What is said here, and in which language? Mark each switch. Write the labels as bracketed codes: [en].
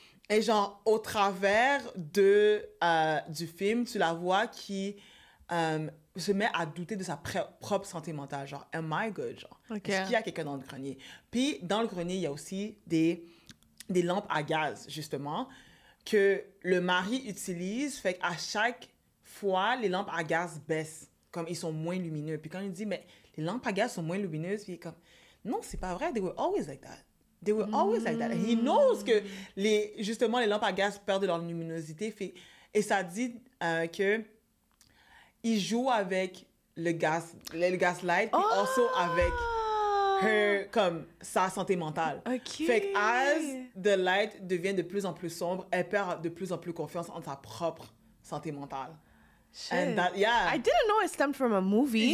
[fr] Et genre, au travers du film, tu la vois qui se met à douter de sa propre santé mentale, genre, am I good, genre, est-ce qu'il y a quelqu'un dans le grenier? Puis, dans le grenier, il y a aussi des lampes à gaz, justement, que le mari utilise. Fait qu'à chaque fois, les lampes à gaz baissent, comme ils sont moins lumineux. Puis quand il dit, mais les lampes à gaz sont moins lumineuses, puis il est comme, non, c'est pas vrai, they were always like that. They were always like that. And he knows que, justement, les lampes à gaz perdent leur luminosité. Et ça dit que il joue avec le gaslight, puis aussi avec comme sa santé mentale. Fait que as the light devient de plus en plus sombre, elle perd de plus en plus confiance en sa propre santé mentale. [en] Shit. I didn't know it stemmed from a movie.